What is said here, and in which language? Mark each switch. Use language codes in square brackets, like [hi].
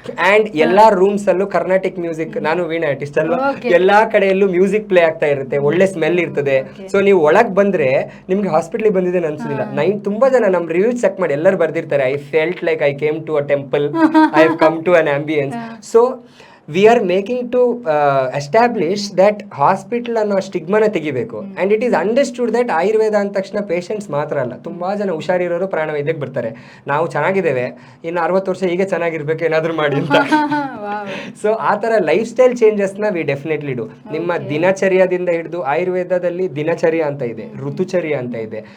[kn] And ಎಲ್ಲಾ rooms ಅಲ್ಲೂ Carnatic music, ನಾನು ವೀಣಾ ಆರ್ಟಿಸ್ಟ್ ಅಲ್ವಾ, ಎಲ್ಲಾ ಕಡೆಯಲ್ಲೂ ಮ್ಯೂಸಿಕ್ ಪ್ಲೇ ಆಗ್ತಾ ಇರುತ್ತೆ, ಒಳ್ಳೆ ಸ್ಮೆಲ್ ಇರ್ತದೆ. ಸೊ ನೀವು ಒಳಗ್ ಬಂದ್ರೆ ನಿಮ್ಗೆ ಹಾಸ್ಪಿಟ್ಲಿಗೆ ಬಂದಿದೆ ಅನ್ಸುದಿಲ್ಲ. ತುಂಬಾ ಜನ ನಮ್ ರಿವ್ಯೂ ಚೆಕ್ ಮಾಡಿ ಎಲ್ಲರೂ ಬರ್ದಿರ್ತಾರೆ, [en] I felt like I came to a temple, I have come to an ambience. So we are making to establish that hospital [kn] ಅನ್ನೋ ಸ್ಟಿಗ್ಮಾನ ತೆಗಿಬೇಕು. [en] and it is understood that [kn] Ayurveda ಅಂದ ತಕ್ಷಣ ಪೇಷಂಟ್ಸ್ ಮಾತ್ರ ಅಲ್ಲ, ತುಂಬಾ ಜನ ಹುಷಾರಿರೋರು ಪ್ರಾಣವೈದ್ಯಕ್ಕೆ ಬರ್ತಾರೆ. ನಾವು ಚೆನ್ನಾಗಿದ್ದೇವೆ, ಇನ್ನು 60 ವರ್ಷ ಹೀಗೆ ಚೆನ್ನಾಗಿರ್ಬೇಕು ಏನಾದ್ರು ಮಾಡಿ ಅಂತ. ಸೊ ಆ ಥರ life style ಚೇಂಜಸ್ನ [en] We definitely do. [kn] ನಿಮ್ಮ ದಿನಚರ್ಯದಿಂದ ಹಿಡಿದು, ಆಯುರ್ವೇದದಲ್ಲಿ ದಿನಚರ್ಯ ಅಂತ ಇದೆ, ಋತುಚರ್ಯ ಅಂತ ಇದೆ.